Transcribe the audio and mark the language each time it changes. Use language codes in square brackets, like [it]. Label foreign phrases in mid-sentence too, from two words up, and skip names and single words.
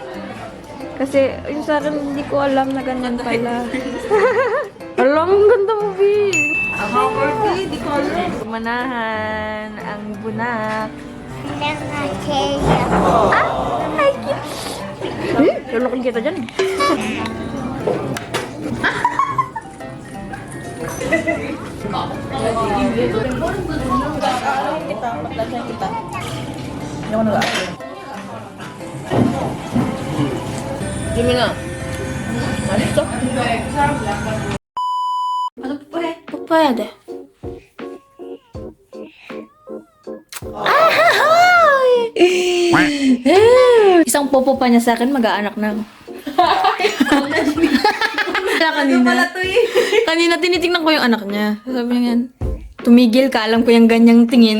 [tl] Kasi yung sa akin, hindi ko alam na ganyan pala. Alam, ang ganda mo, B. Ako, Corby, di ko alam. Manahan ang bunak. Ah, ay, cute. Lulukin kita dyan. Gimana? [ko] 맛있어? 나도 뽀뽀해. 뽀뽀해야 돼. [tl] Isang popo pa niya sa akin, mag-aanak na ako. Kanina tinitingnan ko yung anak niya. Sabi niya, tumigil ka, alam ko yung ganyang tingin.